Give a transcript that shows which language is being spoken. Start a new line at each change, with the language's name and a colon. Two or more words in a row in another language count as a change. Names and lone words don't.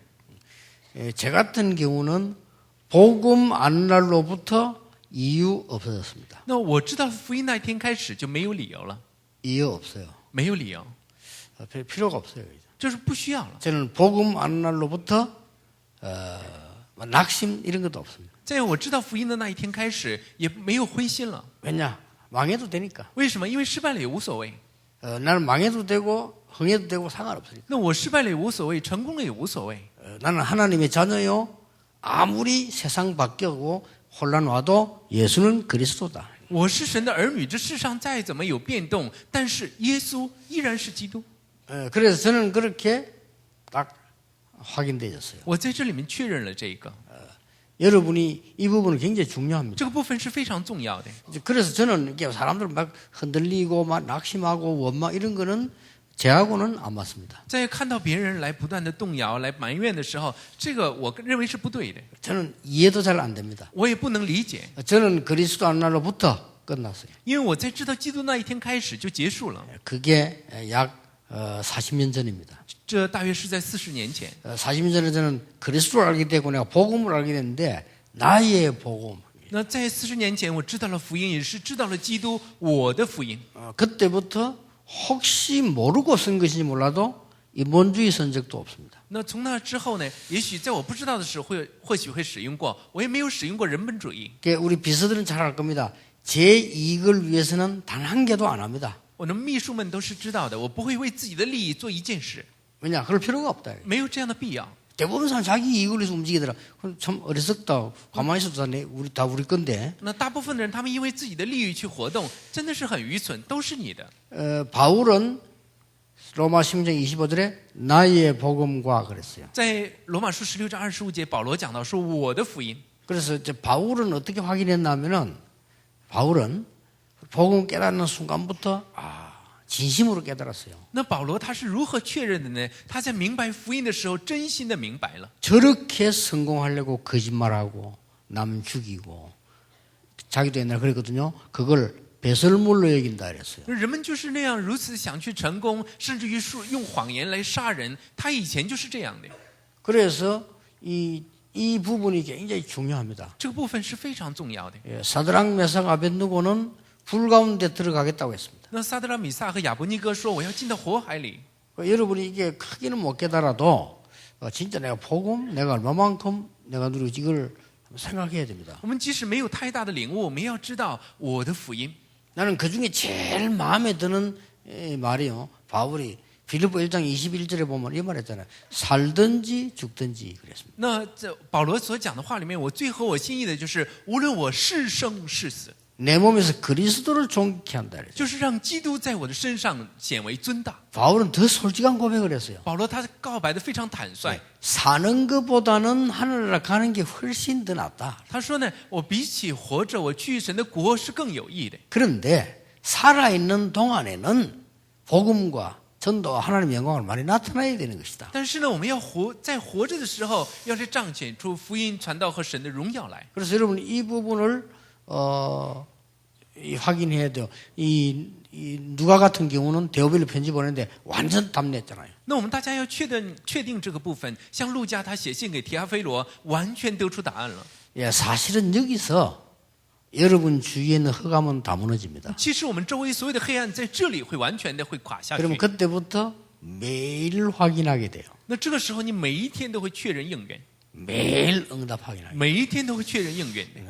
Korean: 제 같은 경우는 복음 안 날로부터 이유 없어졌습니다.
Chinese: 那我知道福音那一天开始就没有理由了，
Korean: 이유 없어요.
Chinese: 没有理由，
Korean: 별 필요가 없어요. 이제.
Chinese: 就是不需要了。
Korean: 저는 복음 안 날로부터 낙심 이런 것도 없습니다.
Chinese: 在我知道福音的那一天开始，也没有灰心了。
Korean: 왜냐? 망해도 되니까.
Chinese: 为什么？因为失败了也无所谓。
Korean: 나는 망해도 되고 흥해도 되고 상관없으니까.
Chinese: 那我失败了也无所谓，成功了也无所谓。
Korean: 나는 하나님의 자녀요. 아무리 세상 바뀌고 혼란 와도 예수는 그리스도다.
Chinese: 我是神的儿女，这世上再怎么有变动，但是耶稣依然是基督。
Korean: 그래서 저는 그렇게 딱 확인되었어요.
Chinese: 我在这里面确认了这个，
Korean: 여러분이 이 부분은 굉장히 중요합니다.
Chinese: 这个部分是非常重要的。
Korean: 그래서 저는 이게 사람들 막 흔들리고 막 낙심하고 원망 이런 거는 제하고는 안 맞습니다.
Chinese: 在看到别人来不断的动摇、来埋怨的时候，这个我认为是不对的，
Korean: 저는 이해도 잘 안 됩니다.
Chinese: 我也不能理解，
Korean: 저는 그리스도 안 날로부터 끝났어요.
Chinese: 因为我在知道基督那一天开始就结束了。
Korean: 그게 약 40년 전입니다.
Chinese: 这大约是在40年前。
Korean: 40년 전에 저는 그리스도를 알게 되고 내가 복음을 알게 됐는데 나의 복음.
Chinese: 那在40年前，我知道了福音，也是知道了基督我的福音。
Korean: 그때부터 혹시 모르고 쓴 것인지 몰라도 인본주의 쓴 적도 없습니다.
Chinese: 那从那之后呢，也许在我不知道的时候或许会使用过，我也没有使用过人本主义。
Korean: 우리 비서들은 잘 알 겁니다. 제 이익을 위해서는 단 한 개도 안 합니다.
Chinese: 我的秘书们都是知道的，我不会为自己的利益做一件事，
Korean: 왜냐? 그럴 필요가 없다.
Chinese: 没有这样的必要。
Korean: 대부분 사람 자기 이익을 위해서 움직이더라. 그럼 참 어리석다. 가만히 있어도 다 우리 건데.
Chinese: 那大部分的人，他们因为自己的利益去活动，真的是很愚蠢，都是你的。
Korean: 바울은 로마 16장 25절에 나의 복음과 그랬어요.
Chinese: 在罗马书16章25节，保罗讲到说我的福音。
Korean: 그래서 이제 바울은 어떻게 확인했냐면은 바울은 복음 깨닫는 순간부터 진심으로 깨달았어요.
Chinese: 那保罗他是如何确认的呢？他在明白福音的时候，真心的明白了。
Korean: 저렇게 성공하려고 거짓말하고 남 죽이고 자기도 옛날에 그랬거든요. 그걸 배설물로 여긴다 그랬어요.
Chinese: 人们就是那样如此想去成功，甚至于用谎言来杀人。他以前就是这样的。
Korean: 그래서 이 부분이 굉장히 중요합니다.
Chinese: 这个部分是非常重要的。
Korean: 사드락 메삭 아벳느고는 불 가운데 들어가겠다고 했습니다.
Chinese: 那撒德拉米撒和亚伯尼哥说：“我要进到火海里。”
Korean: 여러분이 이게 크게는 못 깨달아도 진짜 내가 복음 내가 얼마만큼 내가 누리고 이걸 생각해야 됩니다.
Chinese: 我们即使没有太大的领悟，我们要知道我的福音。
Korean: 나는 그중에 제일 마음에 드는 말이요. 바울이 빌립보 1장 21절에 보면 이 말했잖아요. 살든지 죽든지 그랬습니다.
Chinese: 那这保罗所讲的话里面，我最合我心意的就是，无论我是生是死，
Korean: 내 몸에서 그리스도를 존귀케 한다 그랬어요.
Chinese: 就是让基督在我的身上显为尊大。
Korean: 바울은 더 솔직한 고백을 했어요.
Chinese: 保罗他告白的非常坦率，
Korean: 사는 것보다는 하늘나라 가는 게 훨씬 더 낫다.
Chinese: 他说呢，我比起活着，我去神的国是更有益的。
Korean: 그런데 살아있는 동안에는 복음과 전도와 하나님의 영광을 많이 나타나야 되는 것이다.
Chinese: 但是呢，我们要在活着的时候，要是彰显出福音传道和神的荣耀来。
Korean: 그래서 여러분 이 부분을 확인해야 돼요. 이 누가 같은 경우는 데오빌로 편지 보냈는데 완전 답냈잖아요.
Chinese: 那我们大家要确定这个部分，像路加他写信给提阿非罗，完全得出答案了。
Korean: 예, 사실은 여기서 여러분 주위에 있는 흑암은 다 무너집니다.
Chinese: 其实我们周围所有的黑暗在这里会完全的会垮下去。
Korean: 그러면 그때부터 매일 확인하게 돼요.
Chinese: 那这个时候，你每一天都会确认应允，
Korean: 매일 응답 확인하게 돼요.
Chinese: 每一天都会确认应允的，